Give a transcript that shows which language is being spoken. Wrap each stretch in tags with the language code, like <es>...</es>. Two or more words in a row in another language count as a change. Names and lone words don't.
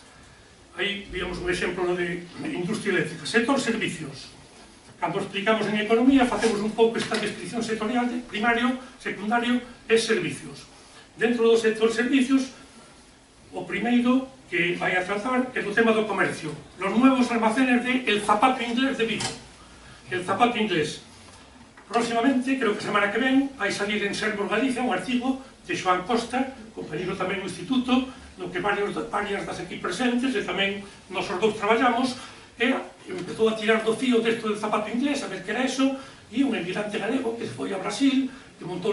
<gl>Aí víamos un exemplo de industria eléctrica.</gl> <es>Sector servicios.</es> <gl>Cando explicamos en economía, facemos un pouco esta descripción sectorial de primario, secundario e servicios. Dentro do sector servicios, o primeiro que vai a tratar é do tema do comercio.</gl> <es>Los nuevos almacenes de El Zapato Inglés de Vigo. El Zapato Inglés.</es> <gl>Próximamente, creo que a semana que ven, vai salir en Sermos Galicia un artigo de Xoán Costa, compañero tamén no Instituto, no que varias das aquí presentes, e tamén nosos dous traballamos, e empezou a tirar do fío desto del zapato inglés, a ver que era eso, e un emigrante galego que se foi a Brasil, que montou</gl>